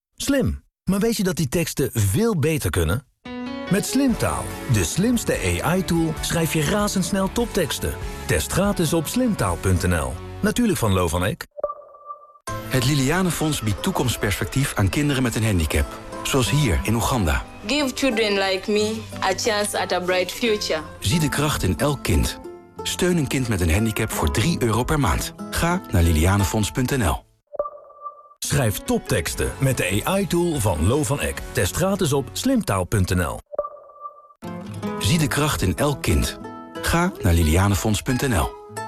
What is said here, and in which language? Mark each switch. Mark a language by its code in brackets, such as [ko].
[nl] Slim, maar weet je dat die teksten veel beter kunnen? Met Slimtaal, de slimste AI-tool, schrijf je razendsnel topteksten. Test gratis op slimtaal.nl. Natuurlijk van Lo van Eck. Het Liliane Fonds biedt toekomstperspectief aan kinderen met een handicap. Zoals hier in Oeganda. [en] Give children like me a chance at a bright future. [nl] Zie de kracht in elk kind. Steun een kind met een handicap voor €3 per maand. Ga naar lilianefonds.nl. Schrijf topteksten met de AI-tool van Lo van Eck. Test gratis op slimtaal.nl. Zie de kracht in elk kind. Ga naar lilianefonds.nl.